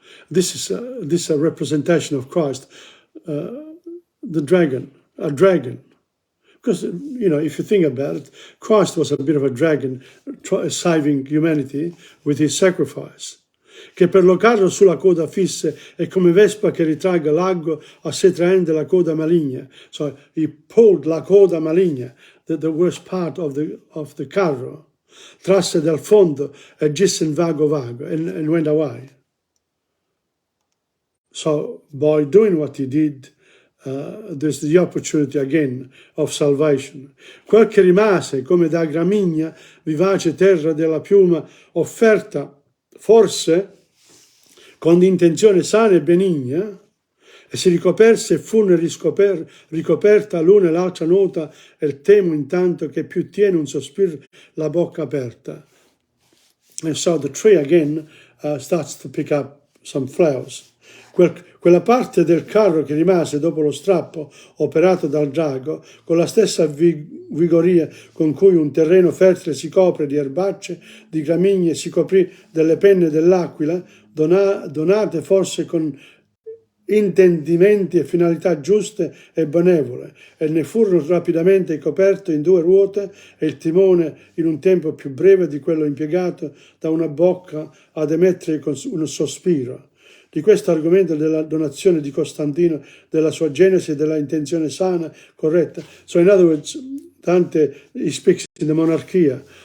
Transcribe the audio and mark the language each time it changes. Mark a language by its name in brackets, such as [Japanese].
[English] This is a representation of Christ, the dragon, a dragon. Because, if you think about it, Christ was a bit of a dragon saving humanity with his sacrifice. [Italian] Che per lo carro sulla coda fisse è come vespa che ritragga l'ago a sé traendo la coda maligna. [English] So he pulled [Italian] la coda maligna, [English] the worst part of the carro, [Italian] trasse dal fondo e gisse in vago [English] and went away. So by doing what he did, there's the opportunity again of salvation. [Italian] Quel che rimase come da gramigna, vivace terra della piuma, offerta forse con intenzione sana e benigna, e si ricoperse e fu ricoperta l'una e l'altra nota, e temo intanto che più tiene un sospiro la bocca aperta. [English] And so the tree again starts to pick up some flowers. [Italian] Quella parte del carro che rimase dopo lo strappo operato dal drago, con la stessa vigoria con cui un terreno fertile si copre di erbacce, di gramigne, si coprì delle penne dell'aquila, donate forse con intendimenti e finalità giuste e benevole, e ne furono rapidamente coperto in 2 ruote e il timone in un tempo più breve di quello impiegato da una bocca ad emettere con un sospiro. Di questo argomento della donazione di Costantino, della sua genesi e della intenzione sana, corretta. [English] So in other words, Dante, he speaks in the monarchia.